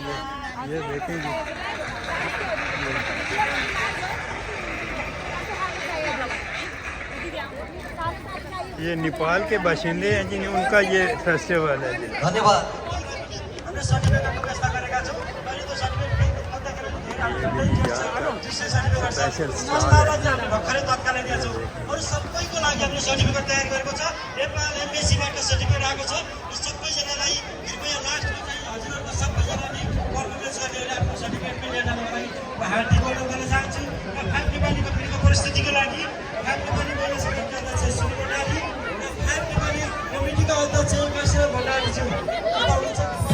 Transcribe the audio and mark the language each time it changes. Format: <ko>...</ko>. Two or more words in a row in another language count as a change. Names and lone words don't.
<hi>ये देखें जी, ये नेपाल के बाशिंदे हैं जी, उनका ये फेस्टिवल है जी। धन्यवाद। स्पेशल</hi> <ne>भर्खरै तत्कालै दिएछौँ अरू सबैको लागि हामीले सर्टिफिकेट तयार गरेको छ। नेपाल एम्बेसीबाट सर्टिफिकेट आएको छ। सबैजनालाई कृपया लास्टमा चाहिँ हजुरहरूको सबैजनाले पर्फर्मेन्स गर्ने आफ्नो सर्टिफिकेट पनि लिएर जानको लागि म हार्दिक अनुरोध गर्न चाहन्छु। र फाइभ नेपाली कम्पनीको परिस्थितिको लागि फाइभ नेपाली महिला सङ्घका अध्यक्ष सुनिल भण्डारी र फाइभ नेपाली कमिटीका अध्यक्ष काशीर भण्डारीज्यू आउनुहुन्छ।</ne>